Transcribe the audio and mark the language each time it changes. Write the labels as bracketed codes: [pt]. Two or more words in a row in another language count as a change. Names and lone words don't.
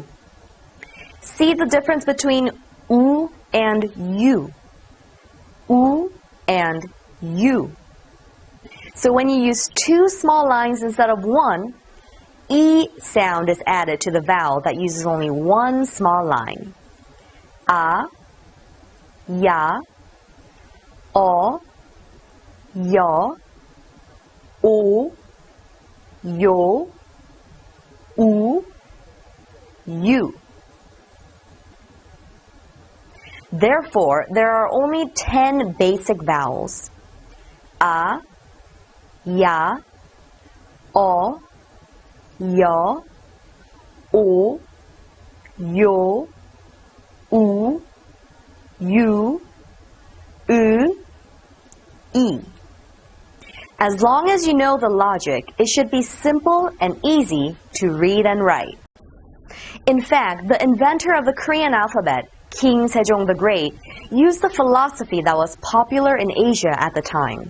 [en] See the difference between U and you. U and you. So when you use two small lines instead of one, E sound is added to the vowel that uses only one small line. A, ya, O, ya, O, yo, U, you. Therefore, there are only 10 basic vowels. A, ya, O, ya, O, yo, U, you, E. As long as you know the logic, it should be simple and easy to read and write. In fact, the inventor of the Korean alphabet, King Sejong the Great, used the philosophy that was popular in Asia at the time.